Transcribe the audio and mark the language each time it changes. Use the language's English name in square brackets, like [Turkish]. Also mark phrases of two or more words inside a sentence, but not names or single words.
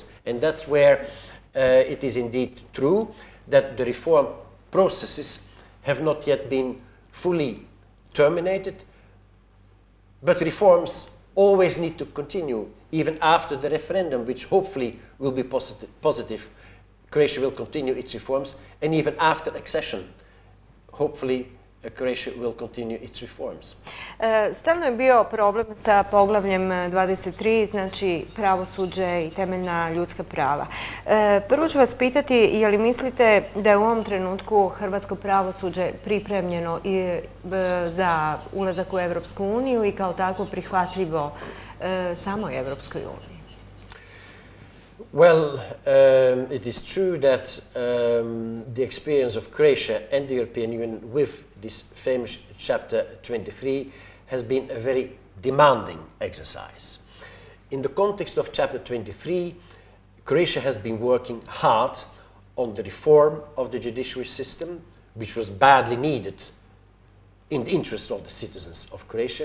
[English] And that's where it is indeed true that the reform processes have not yet been fully terminated, but reforms always need to continue, even after the referendum, which hopefully will be positive. Croatia will continue its reforms, and even after accession, hopefully Croatia will continue its reforms. [Croatian] Stalno je bio problem sa poglavljem 23, znači pravosuđe i temeljna ljudska prava. Prvo ću vas pitati, je li mislite da je u ovom trenutku hrvatsko pravosuđe pripremljeno za ulazak u Europsku uniju i kao takvo prihvatljivo samoj Europskoj uniji? [English] Well, it is true that the experience of Croatia and the European Union with this famous Chapter 23 has been a very demanding exercise. In the context of Chapter 23, Croatia has been working hard on the reform of the judiciary system, which was badly needed in the interest of the citizens of Croatia.